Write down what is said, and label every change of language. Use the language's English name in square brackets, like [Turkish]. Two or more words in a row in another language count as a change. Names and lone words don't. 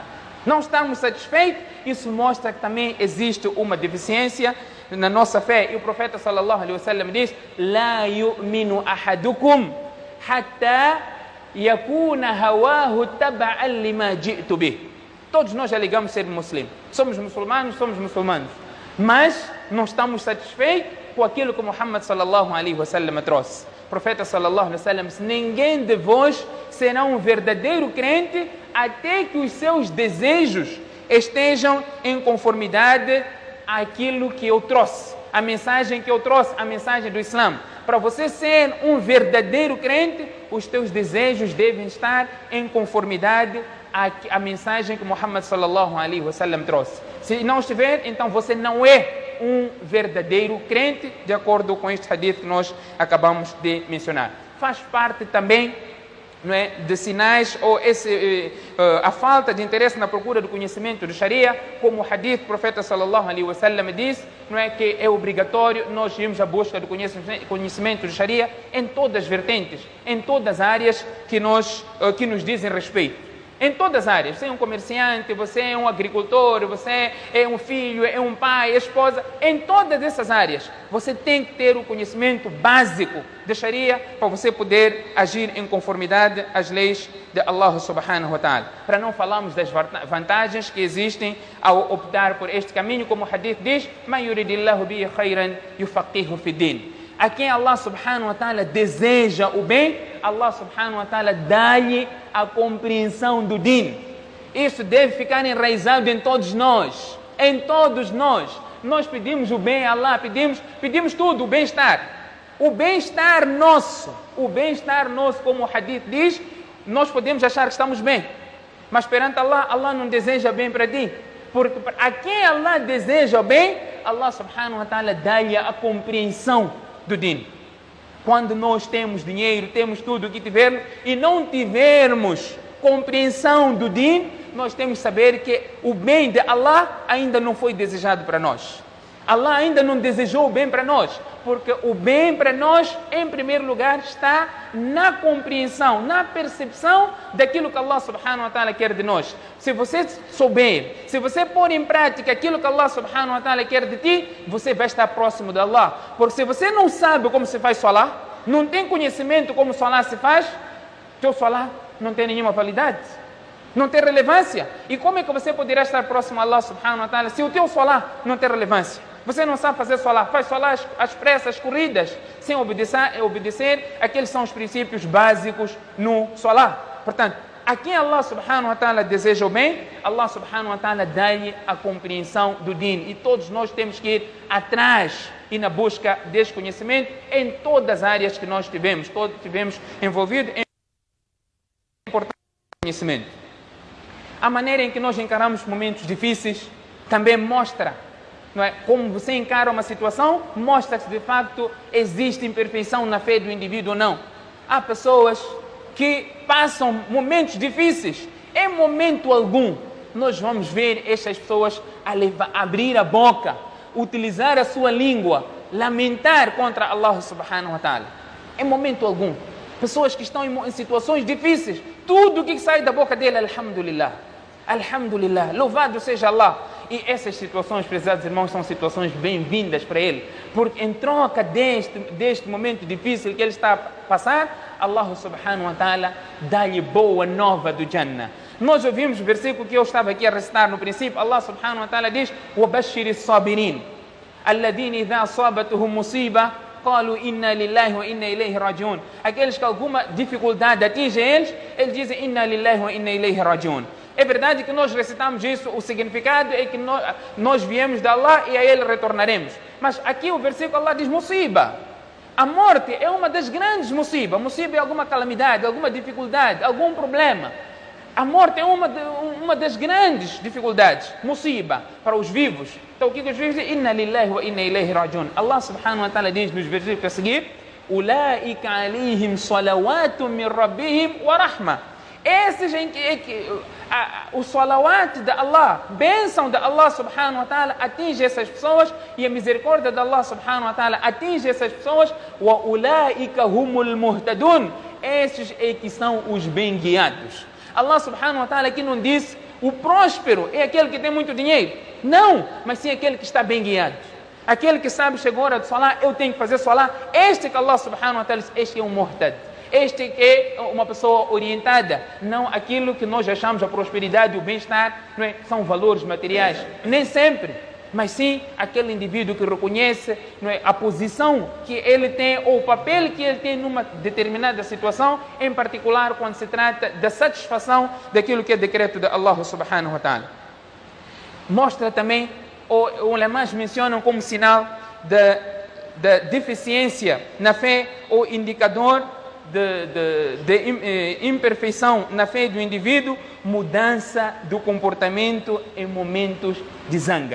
[Portuguese] Não estamos satisfeitos, isso mostra que também existe uma deficiência na nossa fé. E o profeta [Arabic] صلى الله عليه وسلم diz: لا يؤمن أحدكم حتى يكون هواه تبعا لما جئت به. [Portuguese] Todos nós alegamos ser muslims. Somos muçulmanos, mas não estamos satisfeitos com aquilo que Muhammad [Arabic] صلى الله عليه وسلم [Portuguese] trouxe. O profeta [Arabic] صلى الله عليه وسلم [Portuguese] disse: ninguém de vós será um verdadeiro crente até que os seus desejos estejam em conformidade àquilo que eu trouxe, a mensagem que eu trouxe, a mensagem do Islã. Para você ser um verdadeiro crente, os teus desejos devem estar em conformidade à mensagem que Muhammad [Arabic] صلى الله عليه وسلم [Portuguese] trouxe. Se não estiver, então você não é um verdadeiro crente, de acordo com este hadith que nós acabamos de mencionar. Faz parte também, não é, de sinais ou a falta de interesse na procura do conhecimento do Sharia, como o hadith do profeta [Arabic] صلى الله عليه وسلم [Portuguese] diz, não é, que é obrigatório nós irmos à busca do conhecimento do Sharia em todas as vertentes, em todas as áreas que nos dizem respeito. Em todas as áreas. Você é um comerciante, você é um agricultor, você é um filho, é um pai, é esposa. Em todas essas áreas, você tem que ter o conhecimento básico da Sharia para você poder agir em conformidade às leis de [Arabic] الله سبحانه وتعالى. [Portuguese] Para não falarmos das vantagens que existem ao optar por este caminho, como o hadith diz: [Arabic] "من يرد الله به خيرا يفقهه في الدين." [Portuguese] A quem [Arabic] الله سبحانه وتعالى [Portuguese] deseja o bem, [Arabic] الله سبحانه وتعالى [Portuguese] dá-lhe a compreensão do din. Isso deve ficar enraizado em todos nós. Em todos nós. Nós pedimos o bem a Allah, pedimos tudo, o bem-estar. O bem-estar nosso, como o hadith diz, nós podemos achar que estamos bem. Mas perante Allah, Allah não deseja bem para ti. Porque a quem Allah deseja o bem, [Arabic] الله سبحانه وتعالى [Portuguese] dá-lhe a compreensão do din. Quando nós temos dinheiro, temos tudo o que tivermos e não tivermos compreensão do din, nós temos que saber que o bem de Allah ainda não foi desejado para nós. Allah ainda não desejou o bem para nós, porque o bem para nós, em primeiro lugar, está na compreensão, na percepção daquilo que [Arabic] الله سبحانه وتعالى [Portuguese] quer de nós. Se você souber, se você pôr em prática aquilo que [Arabic] الله سبحانه وتعالى [Portuguese] quer de ti, você vai estar próximo de Allah. Porque se você não sabe como se faz salah, não tem conhecimento como salah se faz, teu salah não tem nenhuma validade, não tem relevância. E como é que você poderá estar próximo a [Arabic] الله سبحانه وتعالى [Portuguese] se o teu salah não tem relevância? Você não sabe fazer salah, faz salah às pressas, corridas, sem obedecer. Aqueles são os princípios básicos no salah. Portanto, a quem [Arabic] الله سبحانه وتعالى [Portuguese] deseja o bem, [Arabic] الله سبحانه وتعالى [Portuguese] dá-lhe a compreensão do din. E todos nós temos que ir atrás e na busca desse conhecimento em todas as áreas que nós tivemos envolvidos em importante conhecimento. A maneira em que nós encaramos momentos difíceis também mostra, não é? Como você encara uma situação, mostra se de facto existe imperfeição na fé do indivíduo ou não. Há pessoas que passam momentos difíceis. Em momento algum, nós vamos ver estas pessoas abrir a boca, utilizar a sua língua, lamentar contra [Arabic] الله سبحانه وتعالى. [Portuguese] Em momento algum. Pessoas que estão em situações difíceis, tudo o que sai da boca dele, alhamdulillah. Alhamdulillah, louvado seja Allah. E essas situações, prezados irmãos, são situações bem-vindas para ele, porque em troca deste momento difícil que ele está a passar, [Arabic] الله سبحانه وتعالى [Portuguese] dá-lhe boa nova do Jannah. Nós ouvimos o versículo que eu estava aqui a recitar no princípio. [Arabic] الله سبحانه وتعالى diz: وَبَشِّرِ الصَّابِرِينَ الَّذِينَ إِذَا أَصَابَتْهُمْ مُصِيبَةٌ قالوا إنا لله وإنا إليه راجعون. [Portuguese] Aqueles que alguma dificuldade atinge eles dizem [Arabic] إنا لله وإنا إليه راجعون. [Portuguese] É verdade que nós recitamos isso, o significado é que nós viemos de Allah e a Ele retornaremos. Mas aqui o versículo Allah diz musiba. A morte é uma das grandes musibas. Musiba é alguma calamidade, alguma dificuldade, algum problema. A morte é uma das grandes dificuldades. Musiba para os vivos. Então o que os vivos dizem? [Arabic] إنا لله وإنا إليه راجعون. الله سبحانه وتعالى [Portuguese] diz nos versículos a seguir: [Arabic] أولئك عليهم صلوات من ربهم ورحمة. [Portuguese] Esses em que o salawat de Allah, bênção de [Arabic] الله سبحانه وتعالى, [Portuguese] atinge essas pessoas, e a misericórdia de [Arabic] الله سبحانه وتعالى [Portuguese] atinge essas pessoas. [Arabic] وأولئك هم المهتدون. [Portuguese] Esses é que são os bem guiados. [Arabic] الله سبحانه وتعالى [Portuguese] aqui não disse o próspero é aquele que tem muito dinheiro. Não, mas sim aquele que está bem guiado. Aquele que sabe, chegou a hora de salar, eu tenho que fazer salar. Este que [Arabic] الله سبحانه وتعالى [Portuguese] diz, este é um muhtad. Este é uma pessoa orientada. Não aquilo que nós achamos a prosperidade e o bem-estar, não é? São valores materiais. Nem sempre. Mas sim aquele indivíduo que reconhece, não é, a posição que ele tem ou o papel que ele tem numa determinada situação, em particular quando se trata da satisfação daquilo que é decreto de [Arabic] الله سبحانه وتعالى. [Portuguese] Mostra também, ou ulemas mencionam como sinal da deficiência na fé ou indicador de imperfeição na fé do indivíduo, mudança do comportamento em momentos de zanga.